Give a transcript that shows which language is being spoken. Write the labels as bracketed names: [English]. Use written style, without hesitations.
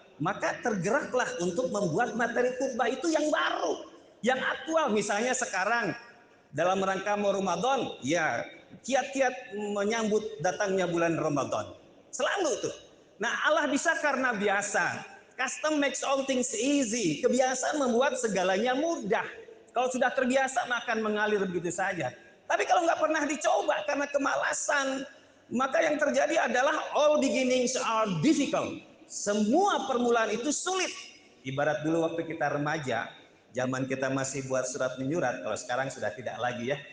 [Indonesian] Maka tergeraklah untuk membuat materi khutbah itu yang baru, yang aktual. Misalnya sekarang dalam rangka mau Ramadan, ya kiat-kiat menyambut datangnya bulan Ramadan. Selalu tuh. Nah, Allah bisa karena biasa. [English] Custom makes all things easy. [Indonesian] Kebiasaan membuat segalanya mudah. Kalau sudah terbiasa akan mengalir begitu saja. Tapi kalau nggak pernah dicoba karena kemalasan, maka yang terjadi adalah [English] all beginnings are difficult. [Indonesian] Semua permulaan itu sulit. Ibarat dulu waktu kita remaja, zaman kita masih buat surat menyurat, kalau sekarang sudah tidak lagi ya.